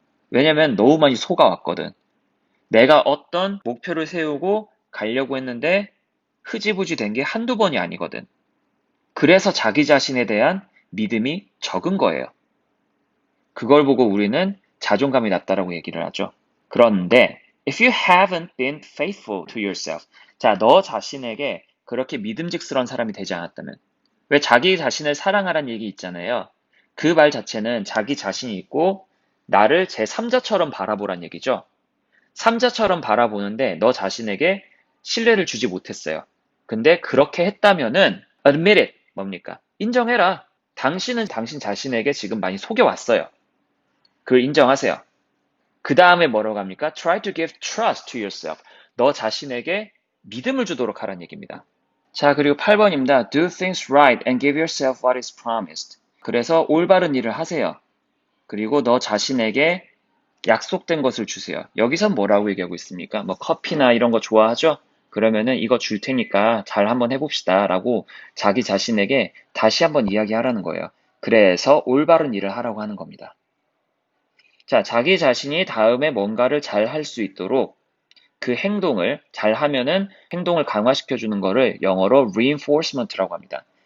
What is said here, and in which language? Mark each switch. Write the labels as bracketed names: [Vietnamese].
[Korean] 왜냐면 너무 많이 속아왔거든. 내가 어떤 목표를 세우고 가려고 했는데 흐지부지 된 게 한두 번이 아니거든. 그래서 자기 자신에 대한 믿음이 적은 거예요. 그걸 보고 우리는 자존감이 낮다라고 얘기를 하죠. 그런데 [English] if you haven't been faithful to yourself. [Korean] 자, 너 자신에게 그렇게 믿음직스러운 사람이 되지 않았다면 왜 자기 자신을 사랑하라는 얘기 있잖아요. 그 말 자체는 자기 자신이 있고 나를 제3자처럼 바라보란 얘기죠. 3자처럼 바라보는데 너 자신에게 신뢰를 주지 못했어요. 근데 그렇게 했다면은 [English] admit it. [Korean] 뭡니까? 인정해라. 당신은 당신 자신에게 지금 많이 속여왔어요. 그걸 인정하세요. 그 다음에 뭐라고 합니까? [English] Try to give trust to yourself. [Korean] 너 자신에게 믿음을 주도록 하라는 얘기입니다. 자, 그리고 8번입니다. [English] Do things right and give yourself what is promised. [Korean] 그래서 올바른 일을 하세요. 그리고 너 자신에게 약속된 것을 주세요. 여기선 뭐라고 얘기하고 있습니까? 뭐 커피나 이런 거 좋아하죠? 그러면은 이거 줄 테니까 잘 한번 해봅시다 라고 자기 자신에게 다시 한번 이야기하라는 거예요. 그래서 올바른 일을 하라고 하는 겁니다. 자, 자기 자신이 다음에 뭔가를 잘 할 수 있도록 그 행동을 잘 하면은 행동을 강화시켜주는 거를 영어로 reinforcement라고 합니다.